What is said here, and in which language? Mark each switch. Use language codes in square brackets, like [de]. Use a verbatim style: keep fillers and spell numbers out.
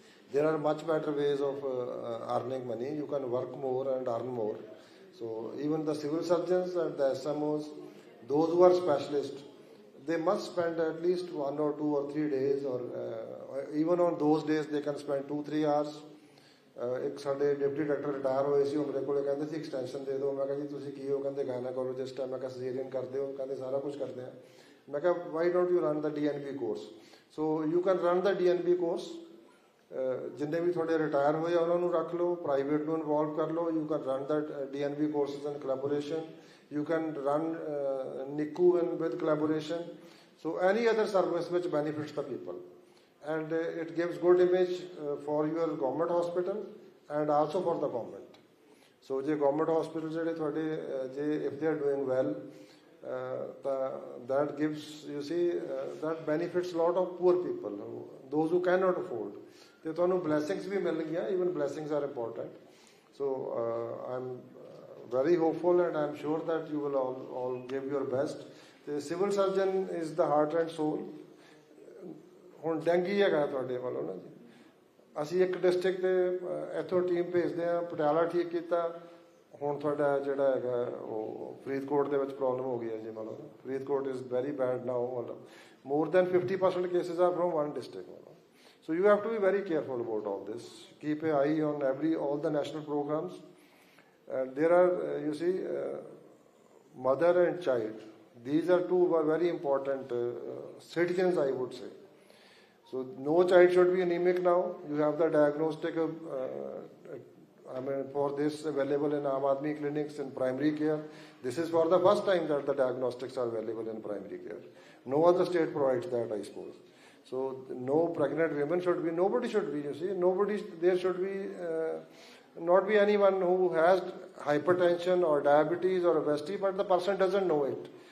[en] There are much better ways of uh, earning money. You can work more and earn more. So even the civil surgeons and the S M Os, those who are specialists, they must spend at least one or two or three days, or uh, even on those days they can spend two, three hours. [pa] ਇੱਕ ਸਾਡੇ deputy doctor retire ਹੋਏ ਸੀ, ਉਹ ਮੇਰੇ ਕੋਲ ਕਹਿੰਦੇ ਸੀ extension ਦੇ ਦਿਓ। ਮੈਂ ਕਿਹਾ ਜੀ ਤੁਸੀਂ ਕੀ ਹੋ? ਕਹਿੰਦੇ ਗਾਇਨੋਕੋਲੋਜਿਸਟ ਹੈ। ਮੈਂ ਕਿਹਾ ਸਰਜਰੀਅਨ ਕਰਦੇ ਹੋ? ਕਹਿੰਦੇ ਸਾਰਾ ਕੁਝ ਕਰਦੇ ਆ। ਮੈਂ ਕਿਹਾ [en] Why don't you run the D N B course? So you can run the D N B course. [pa] ਜਿੰਨੇ ਵੀ ਤੁਹਾਡੇ ਰਿਟਾਇਰ ਹੋਏ ਆ ਉਹਨਾਂ ਨੂੰ ਰੱਖ ਲਓ, ਪ੍ਰਾਈਵੇਟ ਨੂੰ ਇਨਵੋਲਵ ਕਰ ਲਓ। [en] You can run the D N B courses in collaboration, you can run NICU in with collaboration. So any other service which benefits the people, and uh, it gives good image uh, for your government hospital and also for the government. So [pa] je government hospitals jehde thode je [en] if they are doing well, uh, the, that gives, you see, uh, that benefits lot of poor people, who, those who cannot afford. [pa] Te tonu blessings bhi mil gaya. [en] Even blessings are important. So uh, I'm very hopeful and I'm sure that you will all, all give your best. The civil surgeon is the heart and soul. [pa] ਹੁਣ dengue ਹੈਗਾ ਤੁਹਾਡੇ ਵੱਲੋਂ ਨਾ ਜੀ, ਅਸੀਂ ਇੱਕ district ਦੇ ਇੱਥੋਂ ਟੀਮ ਭੇਜਦੇ ਹਾਂ, ਪਟਿਆਲਾ ਠੀਕ ਕੀਤਾ, ਹੁਣ ਤੁਹਾਡਾ ਜਿਹੜਾ ਹੈਗਾ ਉਹ ਫਰੀਦਕੋਟ ਦੇ ਵਿੱਚ ਪ੍ਰੋਬਲਮ ਹੋ ਗਈ ਹੈ ਜੀ। ਮਤਲਬ [en] Faridkot is very bad now, more than fifty percent cases are from one district. So you have to be very careful about all this, keep a eye on every all the national programmes. There are, you see, mother and child, these are two are very important citizens, I would say. So no child should be anemic now. You have the diagnostic, uh, uh, I mean, for this available in Aam Aadmi clinics in primary care. This is for the first time that the diagnostics are available in primary care. No other state provides that, I suppose. So no pregnant women should be, nobody should be, you see, nobody, there should be, uh, not be anyone who has hypertension or diabetes or obesity, but the person doesn't know it.